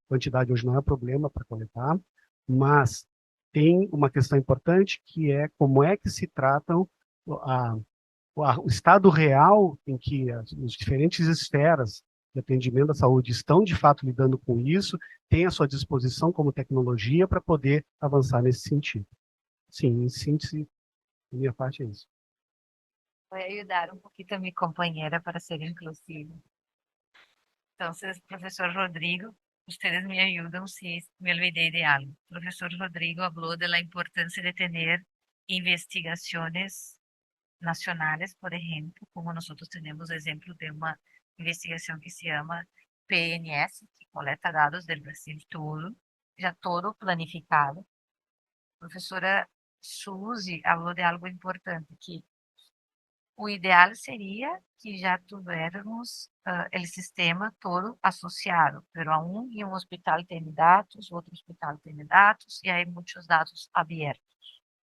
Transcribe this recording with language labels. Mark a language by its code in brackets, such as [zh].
[pt] Quantidade hoje não é problema para coletar, mas tem uma questão importante que é como é que se tratam o estado real em que as diferentes esferas de atendimento à saúde estão, de fato, lidando com isso, tem à sua disposição como tecnologia para poder avançar nesse sentido. Sim, em síntese, da minha parte é isso. [es] Voy a ayudar un poquito a mi compañera para ser inclusiva. Entonces, profesor Rodrigo, ustedes me ayudan si me olvidé de algo. Profesor Rodrigo habló de la importancia de tener investigaciones nacionales, por ejemplo, como nosotros tenemos ejemplo de una investigación que se llama PNS, que [pt] coleta dados [es] del Brasil todo, ya todo planificado. [pt] Professora Suzy falou de algo importante, que o ideal seria que já tivéssemos o sistema todo associado, [es] pero aún [pt] em um hospital tem dados, outro hospital tem dados, e aí muitos dados abertos.